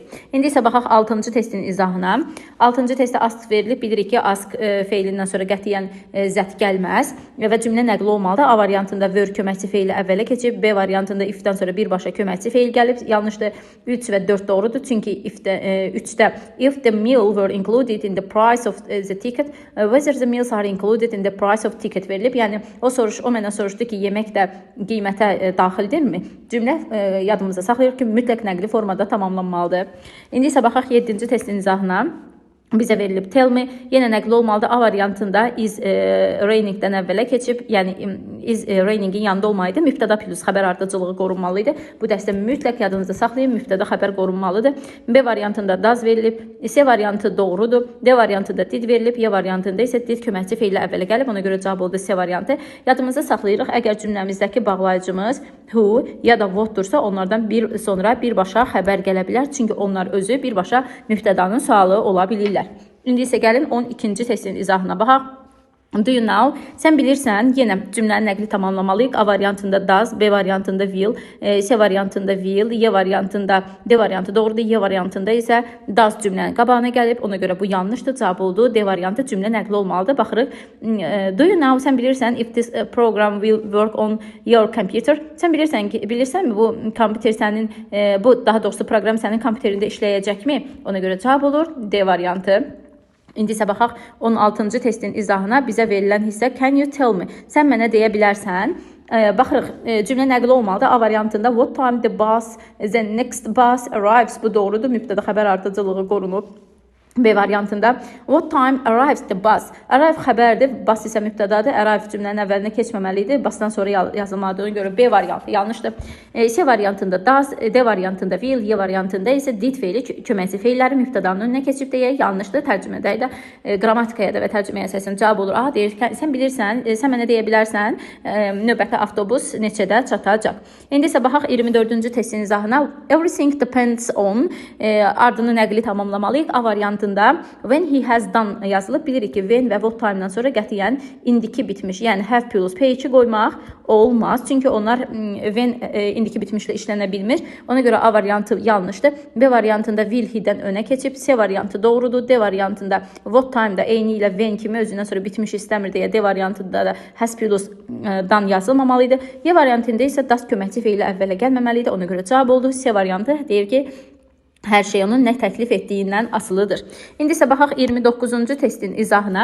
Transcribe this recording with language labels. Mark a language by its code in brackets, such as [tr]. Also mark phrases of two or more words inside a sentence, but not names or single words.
[az] İndi isə baxaq 6-cı testin izahına. 6-cı testdə ask verilib. Bilirik ki, ask feilindən sonra qətiyyən zət gəlməz və cümlə nəqli olmalıdır. A variantında were köməkçi feili əvvələ keçib, B variantında if-dən sonra birbaşa köməkçi feil gəlib. Yanlışdır. 3 və 4 doğrudur. Çünki 3-də [en] if the meal were included in the price of the ticket, whether the meals are included in the price of ticket verilib. [az] Yəni o mənə soruşdu ki, yemək də qiymətə daxildirmi? Cümlə yadımızda saxlayırıq ki, mütləq nəqli formada tamamlanmalıdır. İndi isə baxaq 7-ci testin izahına. Bizə verilib [en] tell me, [az] yenə nəqli olmalıdır. A variantında [en] is rainingdən [az] əvvələ keçib, yəni [en] is rainingin [az] yanında olmalıydı. Mübtəda plus xəbər ardıcılığı qorunmalıydı. Bu dəstə mütləq yadınızda saxlayın, mübtəda xəbər qorunmalıdır. B variantında does verilib, C variantı doğrudur, D variantında did verilib, Y variantında isə did köməkçi feili əvvələ gəlib. Ona görə cavab oldu C variantı. Yadımızda saxlayırıq, əgər cümləmizdəki bağlayıcımız who ya da what-dursa, onlardan sonra birbaşa xəbər gələ bilər. Çünki onlar özü birbaşa mübtədanın sualı ola bilirlər. İndi isə gəlin 12-ci testin izahına baxaq. [en] Do you know? [az] Sən bilirsən, yenə cümlənin nəqli tamamlamalıyıq. A variantında does, B variantında will, C variantında will, Y variantında D variantı doğrudur, Y variantında isə does cümlənin qabağına gəlib. Ona görə bu yanlışdır, cavab oldu. D variantı cümlə nəqli olmalıdır. Baxırıq. [en] Do you know? [az] Sən bilirsən [en] if this program will work on your computer? [az] Sən bilirsənmi bu kompüter sənin, daha doğrusu proqram sənin kompüterində işləyəcəkmi? Ona görə cavab olur D variantı. İndi isə baxaq 16-cı testin izahına. Bizə verilən hissə [en] can you tell me? [az] Sən mənə deyə bilərsən. Baxırıq, cümlə nəqli olmalıdır. A variantında [en] what time the next bus arrives? [az] Bu doğrudur. Mübtəda xəbər ardıcılığı qorunub. B variantında [en] what time arrives the bus? [az] Arrive xəbərdir, bus isə mübtədadır. Arrive cümlənin əvvəlinə keçməməlidir. Busdan sonra yazılmadığına görə B variantı yanlışdır. C variantında does, D variantında will, Y variantında isə did feili köməkçi feilləri mübtədanın önünə keçib deyə yanlışdır. Tərcümədə də qrammatikaya da və tərcüməyə əsasən cavab olur. A deyir ki, sən bilirsən, sən mənə deyə bilərsən, növbəti avtobus neçədə çatacaq. İndi isə baxaq 24-cü testin izahına. [en] Everything depends on [az] ardını nəqli tamamlamalıyıq. A variantında when he has done yazılıb. Bilirik ki, when və [en] what time-dan [az] sonra qətiyyən indiki bitmiş, yəni have plus P2 qoymaq olmaz. Çünki onlar when indiki bitmişlə işlənə bilmir. Ona görə A variantı yanlışdır. B variantında [en] will he-dən [az] önə keçib. C variantı doğrudur. D variantında [en] what time-da [az] eyni ilə when kimi özündən sonra bitmiş istəmir deyə D variantında da has plus dan yazılmamalıydı. Y variantında isə das köməkçi feili əvvələ gəlməməli idi. Ona görə cavab oldu. C variantı deyir ki, hər şey onun nə təklif etdiyindən asılıdır. İndi isə baxaq 29-cu testin izahına.